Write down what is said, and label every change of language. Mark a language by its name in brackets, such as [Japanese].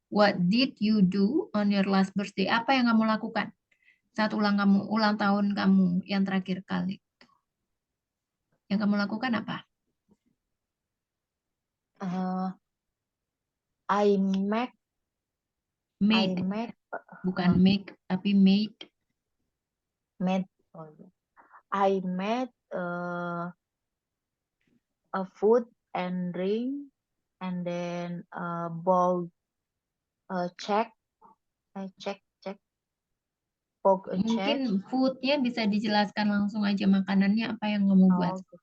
[English] What did you do on your last birthday? [Indonesian] Apa yang kamu lakukan saat ulang tahun kamu yang terakhir kali? Yang kamu lakukan apa? [English] I made. [Indonesian] Bukan make, tapi made. [English] I made a food and drink, and then bought check. [Indonesian] Mungkin foodnya bisa dijelaskan langsung aja, makanannya apa yang kamu buat.